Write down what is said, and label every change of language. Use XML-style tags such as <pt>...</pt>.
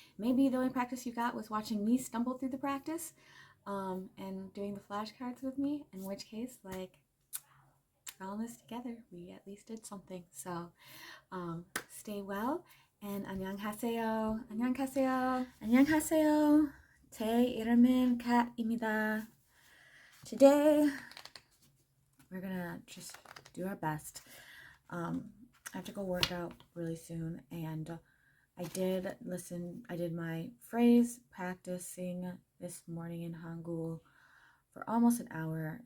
<en>Maybe the only practice you got was watching me stumble through the practice and doing the flashcards with me, in which case, like, all this together, we at least did something. So stay well, and</en> <ko>안녕하세요. 안녕하세요. 안녕하세요. 제 이름은 kat입니다.</ko> <en>Today, we're gonna just do our best. I have to go work out really soon, and I did my phrase practicing this morning in Hangul for almost an hour.</en>